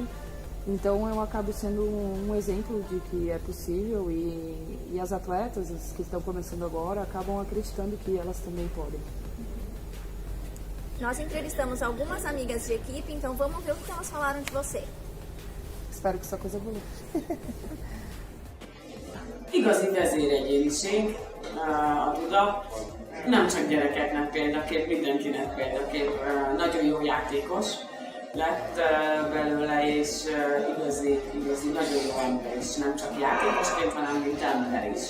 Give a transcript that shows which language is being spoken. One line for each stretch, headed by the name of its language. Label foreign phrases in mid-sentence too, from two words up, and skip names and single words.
Portuguese: Então eu acabo sendo um exemplo de que é possível e as atletas as que estão começando agora acabam acreditando que elas também podem. Nós entrevistamos algumas amigas de equipe, então vamos ver o que elas falaram de você. Espero que essa coisa evolua.
Hungarian: Igazi vezéregyéniség a Duda, nem csak gyerekeknek példaként, mindenkinek példaként. Nagyon jó játékos lett belőle, és igazi nagyon jó ember is, nem csak játékosként, hanem mint ember is.